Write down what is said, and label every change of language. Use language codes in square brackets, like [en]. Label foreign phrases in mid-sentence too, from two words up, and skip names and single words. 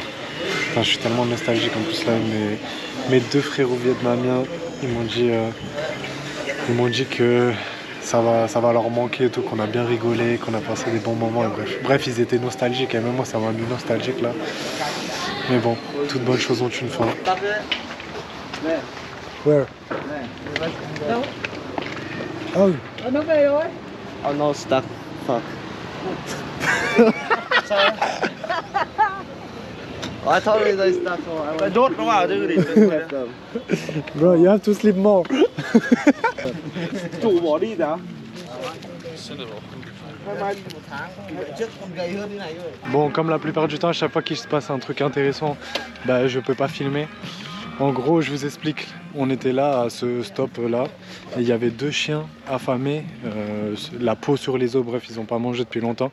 [fr] Enfin, je suis tellement nostalgique en plus là, mes 2 frérots vietnamiens, ils m'ont dit que ça va leur manquer et tout, qu'on a bien rigolé, qu'on a passé des bons moments et bref, ils étaient nostalgiques et même moi ça m'a mis nostalgique là. Mais bon, toutes bonnes choses ont une fin. [en] Where? Oh. [vi] Nó về rồi. [en] Oh no, stuck. Fuck. I thought it was stuck. I don't know how to do it. Bro, you have to sleep more. [vi] Chủ bỏ đi đã. [fr] Bon, comme la plupart du temps, à chaque fois qu'il se passe un truc intéressant, bah, je peux pas filmer. En gros, je vous explique, on était là à ce stop là, et il y avait 2 chiens affamés, la peau sur les os, bref, ils n'ont pas mangé depuis longtemps.